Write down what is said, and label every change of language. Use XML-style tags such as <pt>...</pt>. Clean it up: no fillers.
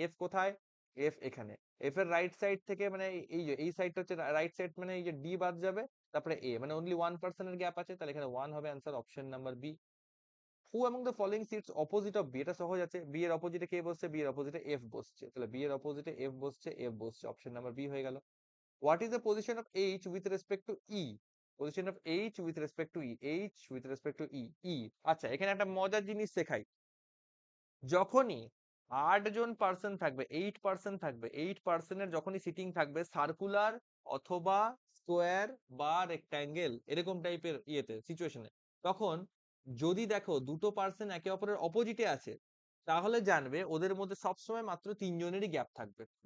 <bn>f কোথায়, f এখানে, f এর রাইট সাইড থেকে মানে এই যে এই সাইডটা হচ্ছে রাইট সাইড, মানে এই যে d বাদ যাবে, তারপরে a, মানে অনলি 1% এর গ্যাপ আছে, তাহলে এখানে 1 হবে answer, option number B.</bn> <en>who among the following sits opposite of b,</en> <bn>এটা সহজ আছে, b এর অপোজিটে কে বসছে, b এর অপোজিটে f বসছে, তাহলে b এর অপোজিটে f বসছে, f বসছে, অপশন নাম্বার বি হয়ে গেল।</bn> <en>What is the position of H with respect to E? Position of H with respect to E. H with respect to E.</en> <bn>E. আচ্ছা, এখানে একটা মজার জিনিস শেখাই। যখনই 8 জন পার্সন থাকবে, 8 পার্সন থাকবে, 8 পার্সনের যখনই সিটিং থাকবে সার্কুলার অথবা স্কোয়ার বা রেক্ট্যাঙ্গেল এরকম টাইপের ইয়েতে সিচুয়েশনে, তখন যদি দেখো দুটো পার্সন একে অপরের অপোজিটে আছে, তাহলে জানবে ওদের মধ্যে সবসময় মাত্র 3 জনেরই গ্যাপ থাকবে।</bn>